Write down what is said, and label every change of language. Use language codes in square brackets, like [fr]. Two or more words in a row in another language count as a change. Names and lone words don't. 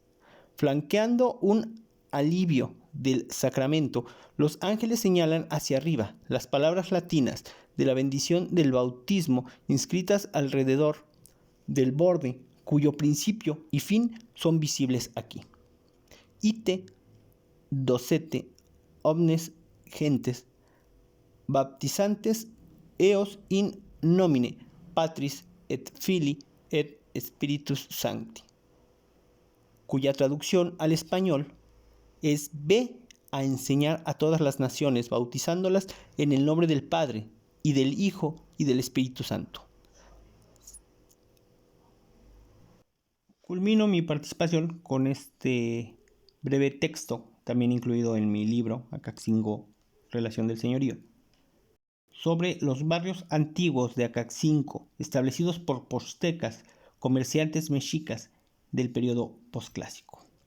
[es] Flanqueando un alivio del sacramento, los ángeles señalan hacia arriba las palabras latinas de la bendición del bautismo inscritas alrededor del borde, cuyo principio y fin son visibles aquí. [la] Ite docete omnes gentes baptizantes eos in nomine Patris et Filii et Spiritus Sancti, [es] cuya traducción al español es: ve a enseñar a todas las naciones, bautizándolas en el nombre del Padre, y del Hijo, y del Espíritu Santo. Culmino mi participación con este breve texto, también incluido en mi libro, Acaxingo, Relación del Señorío, sobre los barrios antiguos de Acaxingo, establecidos por poztecas, comerciantes mexicas del periodo posclásico.